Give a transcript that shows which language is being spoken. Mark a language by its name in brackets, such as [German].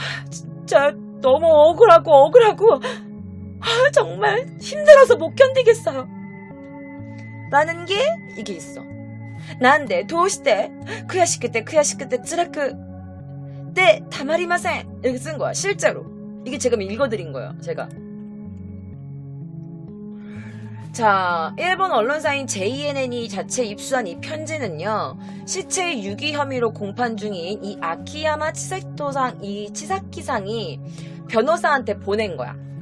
[Korean] 진짜 너무 억울하고 정말 힘들어서 못 견디겠어요. 라는 게 이게 있어. [Japanese] 난데 도시대悔しくて辛くてたまりません. [Korean] 이렇게 쓴 거야. 실제로. 이게 제가 읽어드린 거예요. 제가. 자, 일본 언론사인 JNN이 자체 입수한 이 편지는요, 시체 유기 혐의로 공판 중인 이 아키야마 치사키상이 변호사한테 보낸 거야.